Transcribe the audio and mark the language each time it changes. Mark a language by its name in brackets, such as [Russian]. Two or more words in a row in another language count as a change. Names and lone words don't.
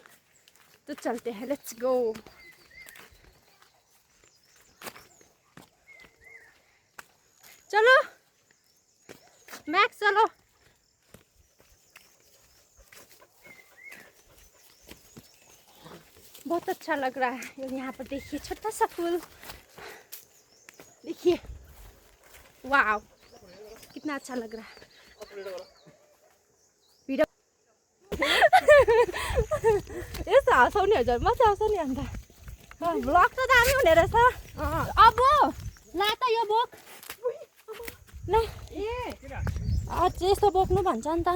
[Hindi] तो चलते हैं, [English] let's go. [Hindi] चलो मैक्स चलो। बहुत अच्छा लग रहा है। और यहाँ पर देखिए छोटा सा फूल, देखिए वाह कितना अच्छा लग रहा है। [Nepali] भिडियो यस्तो हँसाउने हजुर मजा आउँछ नि। अन्त ब्लग त दामी हुने रहेछ। अब ला त यो बोक ल, यस्तो बोक्नु भन्छ नि त।